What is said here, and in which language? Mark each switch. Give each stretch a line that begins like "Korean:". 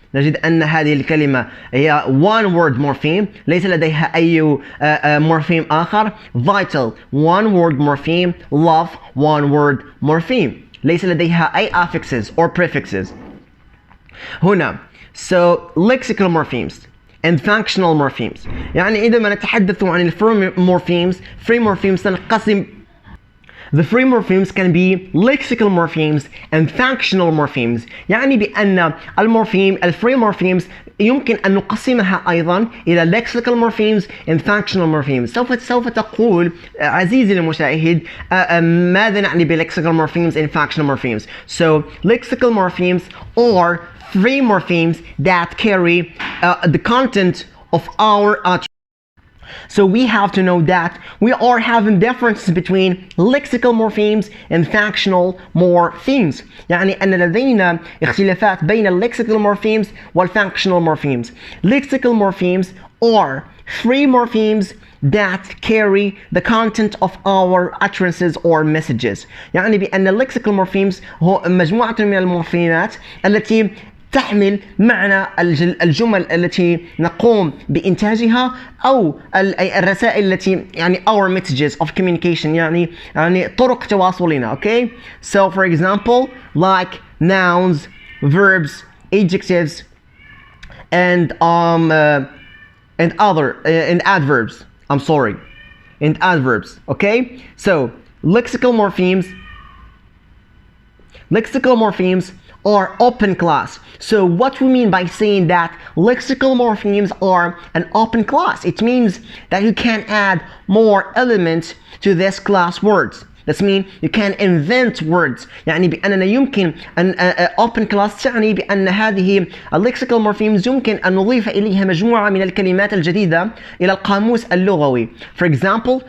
Arabic: نجد أن هذه الكلمة هي
English: one word morpheme
Arabic: ليس لديها أي morpheme آخر.
English: Vital one word morpheme. Love one word morpheme
Arabic: ليس لديها أي
English: affixes or prefixes.
Arabic: هنا
English: so lexical morphemes and functional morphemes.
Arabic: يعني عندما نتحدث عن free morphemes تنقسم.
English: The free morphemes can be lexical morphemes and functional morphemes.
Arabic: يعني بأن الفري morphemes يمكن أن نقسمها أيضا إلى
English: lexical morphemes and functional morphemes.
Arabic: سوف تقول عزيزي المشاهد ماذا نعني ب
English: lexical morphemes and functional morphemes. So lexical morphemes are free morphemes that carry the content of our utterance. So we have to know that we are having differences between lexical morphemes and functional morphemes.
Arabic: يعني أن لدينا اختلافات بين lexical morphemes والfunctional morphemes.
English: Lexical morphemes are free morphemes that carry the content of our utterances or messages.
Arabic: يعني بأن lexical morphemes هو مجموعة من المورفيمات التي تحمل معنى الجمل التي نقوم بإنتاجها أو الرسائل التي يعني
English: our messages of communication
Arabic: يعني طرق تواصلنا.
English: Okay? So for example, like nouns, verbs, adjectives, and adverbs. I'm sorry, and adverbs. Okay? So lexical morphemes are open class. So what we mean by saying that lexical morphemes are an open class, it means that you can add more elements to this class words. That means you can invent words.
Arabic: يعني بأننا يمكن أن open class تعني بأن هذه lexical morphemes يمكن أن نضيف إليها مجموعة من الكلمات الجديدة إلى القاموس اللغوي.
English: For example,